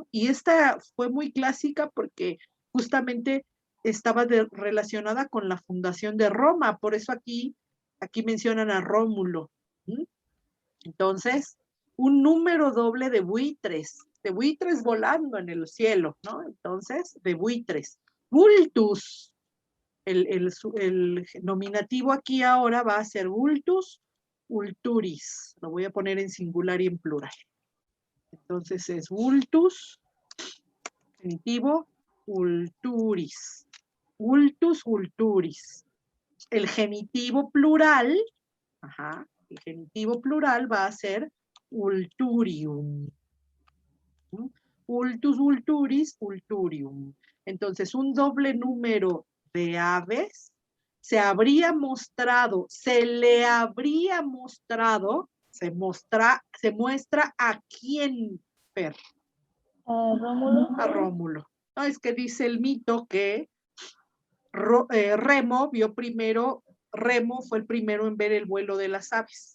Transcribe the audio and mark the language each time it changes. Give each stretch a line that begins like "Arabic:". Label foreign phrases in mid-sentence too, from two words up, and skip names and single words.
Spanish: Y esta fue muy clásica porque justamente estaba relacionada con la fundación de Roma, por eso aquí mencionan a Rómulo. ¿Mm? Entonces, un número doble de buitres volando en el cielo, ¿no? Entonces, de buitres. Vultus, el nominativo aquí ahora va a ser
Latin: vultus, vulturis.
Spanish: Lo voy a poner en singular y en plural. Entonces es vultus, genitivo, vulturis.
Latin: Vultus, vulturis.
Spanish: El genitivo plural, ajá, el genitivo plural va a ser vulturium.
Latin: Vultus, vulturis, vulturium.
Spanish: Entonces, un doble número de aves se habría mostrado, se le habría mostrado, se muestra a quién, Fer, A Rómulo. a Rómulo. No, es que dice el mito que Remo vio primero, Remo fue el primero en ver el vuelo de las aves.